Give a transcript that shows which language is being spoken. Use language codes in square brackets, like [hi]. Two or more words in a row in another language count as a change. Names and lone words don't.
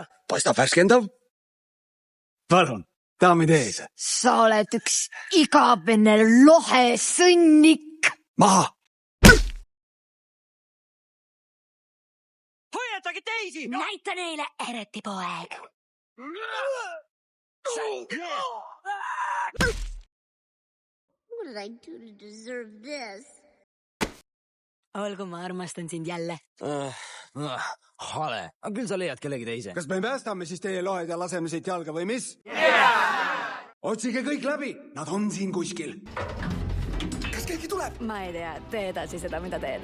[et] Paistab värskendav? Palun, daamid ees. Sa oled üks igavene lohe sõnnik. Maha! Hoiatage teisi! Näita neile, eriti poeg. [en] What did I do to deserve this? [et] Olgu, ma armastan sind jälle. Hale. Aga küll sa leiad kellegi teise. Kas me päästame siis teie lohed ja laseme siit jalga või mis? Otsige kõik läbi, nad on siin kuskil. Kas keegi tuleb? Ma ei tea, tee edasi seda, mida teed.